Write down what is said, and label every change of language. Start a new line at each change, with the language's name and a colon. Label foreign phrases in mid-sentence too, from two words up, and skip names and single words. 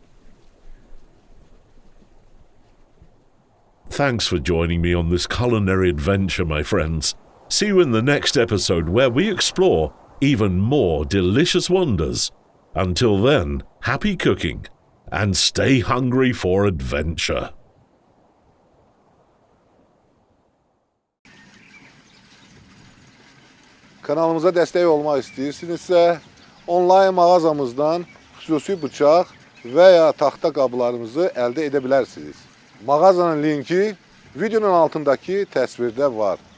English: Thanks for joining me on this culinary adventure, my friends. See you in the next episode where we explore even more delicious wonders. Until then, happy cooking and stay hungry for adventure.
Azerbaijani: Kanalımıza dəstək olmaq istəyirsinizsə, onlayn mağazamızdan xüsusi bıçaq və ya taxta qablarımızı əldə edə bilərsiniz. Mağazanın linki videonun altındakı təsvirdə var.